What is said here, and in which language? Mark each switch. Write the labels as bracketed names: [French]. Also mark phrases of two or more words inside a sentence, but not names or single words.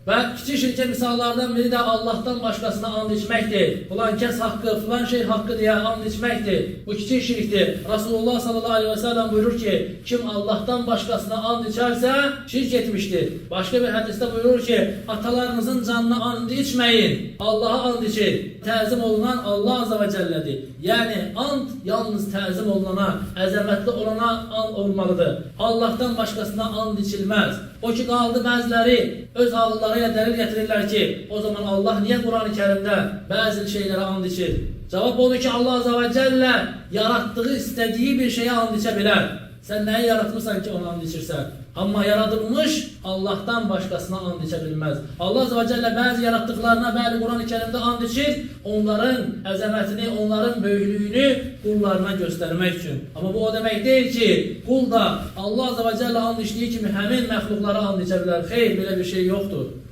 [Azerbaijani] Və kiçik şirkin misallardan biri də Allahdan başqasına and içməkdir. Filan kəs haqqı, filan şey haqqı deyə and içməkdir. Bu kiçik şirkdir. Rasulullah [Arabic] صلى الله عليه وسلم [Azerbaijani] buyurur ki, kim Allahdan başqasına and içərsə şirk etmişdir. Başqa bir hədisdə buyurur ki, atalarınızın canına and içməyin, Allah'a and için. Təzim olunan Allah [Arabic] عز وجل. [Azerbaijani] Yəni and yalnız təzim olunana, əzəmətli olana and olmalıdır. Allahdan başqasına and içilməz. O ki qaldı bəziləri öz ağıllarıyla dəlil getirirlər ki, [Turkish] o zaman Allah niye Kur'an-ı Kerim'de bazı şeylere and içir? Cevap odur ki, Allah [Arabic] عز وجل [Turkish] yarattığı istediği bir şeye and içebilir. Sen neyi yaratmışsan ki ona and içirsən? Ama yaratılmış Allah'tan başkasına and içebilmez. Allah [Arabic] عز وجل [Turkish] bazı yarattıklarına bazı Kur'an-ı Kerim'de and içir, onların əzəmətini, onların böyüklüğünü kullarına göstermek için. Ama bu o demek değil ki, kul da Allah [Arabic] عز وجل [Turkish] and içtiği kimi həmin məxluqlara and içebilir. [Azerbaijani] Xeyr, belə bir şey yoktur.